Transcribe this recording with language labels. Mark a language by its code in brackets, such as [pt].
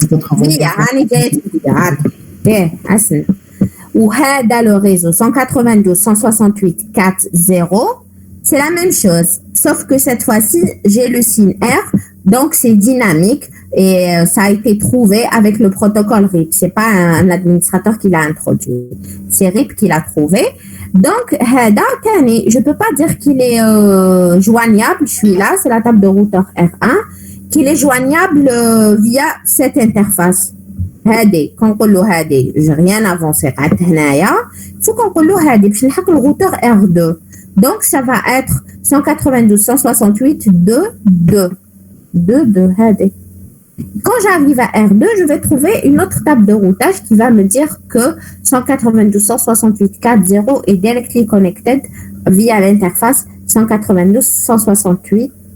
[ar] هاني جايت فيها ايه حسن وهذا [fr] le réseau 192.168.4.0 c'est la même chose sauf que cette fois-ci j'ai le signe R donc c'est dynamique et ça a été trouvé avec le protocole RIP. C'est pas un administrateur qui l'a introduit, c'est RIP qui l'a trouvé. Donc [ar] هذا تاني [fr] je peux pas dire qu'il est joignable. Celui-là c'est la table de routeur R1 qu'il est joignable via cette interface. [ar] هادي كنقولوا هادي [fr] j'ai rien avancé [ar] قعدت هنايا faut كنقولوا هادي باش نلحق [fr] le routeur R2. Donc ça va être 192.168.2.2 [ar] هادي. [fr] Quand j'arrive à R2, je vais trouver une autre table de routage qui va me dire que 192.168.4.0 est directly connected via l'interface 192.168.4.1.